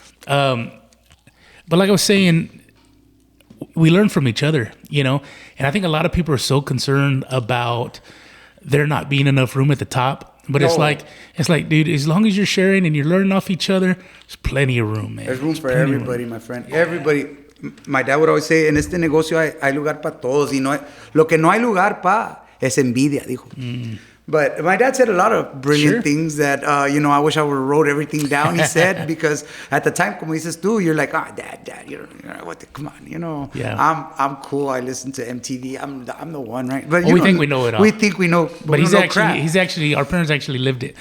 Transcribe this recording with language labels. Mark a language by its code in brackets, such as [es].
[en] But like I was saying, we learn from each other, and I think a lot of people are so concerned about there not being enough room at the top. But it's like, dude, as long as you're sharing and you're learning off each other, there's plenty of room, man. There's room for everybody, my friend. Everybody. My dad would always say, [es] en este negocio hay lugar para todos. Y lo que no hay lugar para es envidia, dijo. [en] But my dad said a lot of brilliant things that, I wish I would have wrote everything down, he said, because at the time, [es] como dices tú, [en] you're like, dad, come on, Yeah. I'm cool. I listen to MTV. I'm the one, right? But we think we know it all. We think we know, but he's actually, our parents actually lived it.